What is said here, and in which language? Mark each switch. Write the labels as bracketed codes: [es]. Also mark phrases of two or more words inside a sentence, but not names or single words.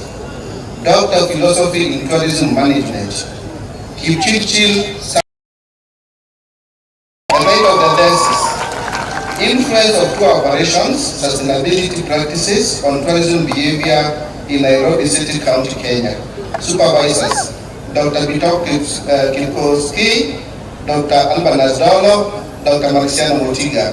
[en] Doctor of Philosophy in Tourism Management. Kipchirchir. The title of the thesis, Influence of Tour Operations, Sustainability Practices on Tourism Behavior in Nairobi City, County, Kenya. Supervisors, Dr. Bitok Kilkowski, Dr. Albanas Dolo, Dr. Marciano Motiga.